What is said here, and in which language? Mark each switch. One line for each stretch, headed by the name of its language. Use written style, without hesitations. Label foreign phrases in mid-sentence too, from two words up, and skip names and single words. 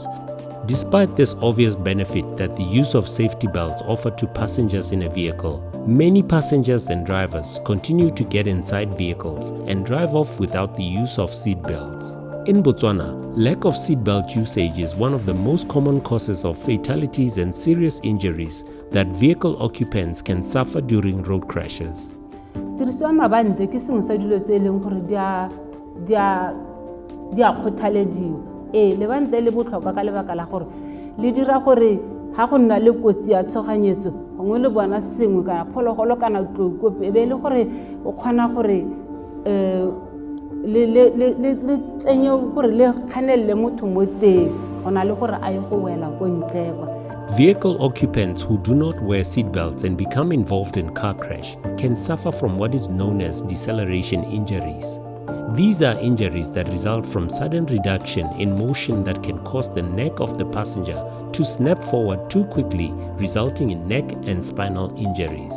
English: Despite this obvious benefit that the use of safety belts offer to passengers in a vehicle, many passengers and drivers continue to get inside vehicles and drive off without the use of seat belts. In Botswana, lack of seatbelt usage is one of the most common causes of fatalities and serious injuries that vehicle occupants can suffer during road crashes.
Tswana: Tiriso ya mabante ke sengwe sa dilo tse e leng gore di a kgothalediwa. Lebante le botlhokwa ka lebaka la gore le dira gore ha go nna le kotsi ya tshoganyetso gongwe le bona sengwe kana phologolo kana tloko e be le gore o kgona gore le tsenye gore le kganelle motho mo teng gona le gore a ye go wela ko ntle kwa.
English: Vehicle occupants who do not wear seatbelts and become involved in car crash can suffer from what is known as deceleration injuries. These are injuries that result from sudden reduction in motion that can cause the neck of the passenger to snap forward too quickly, resulting in neck and spinal injuries.